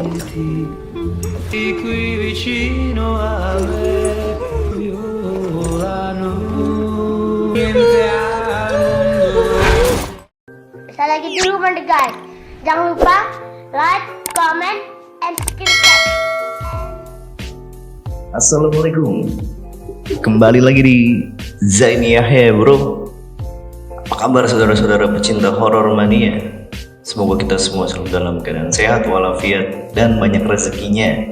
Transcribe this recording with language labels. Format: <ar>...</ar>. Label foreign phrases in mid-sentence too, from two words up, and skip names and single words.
<it>qui vicino a me violano niente al mondo.</it> <id>Saya lagi dulu guys. Jangan lupa</id> <en>like, comment, and subscribe.</en> <id>Assalamualaikum. Kembali lagi di Zaini Yahya, bro. Apa kabar saudara-saudara pecinta horor mania? Semoga kita semua selalu dalam keadaan sehat walafiat dan banyak rezekinya.</id>